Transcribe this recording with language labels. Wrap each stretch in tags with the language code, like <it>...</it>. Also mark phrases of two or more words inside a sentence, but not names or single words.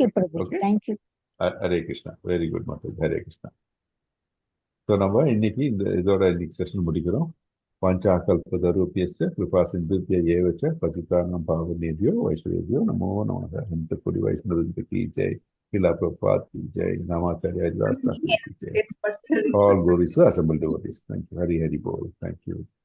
<ta>இருக்கு. பிரபுஜி. ஓகே. தேங்க்யூ. ஹரே கிருஷ்ணா.</ta> <en>very good</en> <ta>மாதாஜி. ஹரே கிருஷ்ணா. ஸோ நம்ம இன்னைக்கு இதோட இன்னைக்கு செஷன் முடிக்கிறோம்.</ta> <sa>वाञ्छाकल्पतरुभ्यश्च कृपासिन्धुभ्य एव च पतितानां पावनेभ्यो वैष्णवेभ्यो नमो नमः.</sa> <hi>अनन्त कोटि वैष्णववृन्द की जय. श्रील प्रभुपाद की जय। नामाचार्य हरिदास ठाकुर की जय.</hi> <en>All glories to assembled devotees. Thank you.</en> <hi>हरि हरि बोल.</hi> <en>Thank you.</en>